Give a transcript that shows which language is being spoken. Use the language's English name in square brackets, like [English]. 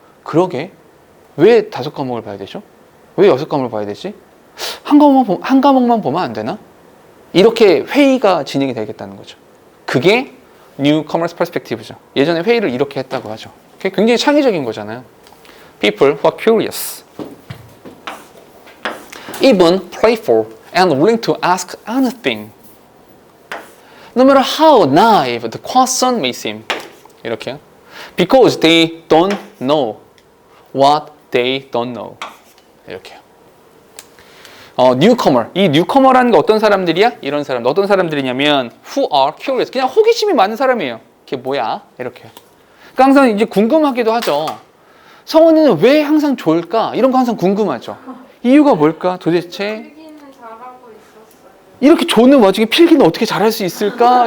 [Korean] 그러게 왜 5과목을 봐야 되죠? 왜 6과목을 봐야 되지? 한 과목만 보면 안 되나? 이렇게 회의가 진행이 되겠다는 거죠. 그게 Newcomer's Perspective죠. 예전에 회의를 이렇게 했다고 하죠. 굉장히 창의적인 거잖아요. [English] People who are curious, even playful, and willing to ask anything, no matter how naive the question may seem. [Korean] 이렇게요. [English] Because they don't know what they don't know. [Korean] 이렇게요. newcomer. 이 newcomer라는 게 어떤 사람들이야? 이런 사람. 어떤 사람들이냐면 [English] who are curious. [Korean] 그냥 호기심이 많은 사람이에요. 그게 뭐야? 이렇게요. 그러니까 항상 이제 궁금하기도 하죠. 성훈이는 왜 항상 좋을까? 이런 거 항상 궁금하죠. 이유가 뭘까? 도대체 필기는 잘하고 있었어요. 이렇게 좋은 와중에 필기는 어떻게 잘할 수 있을까?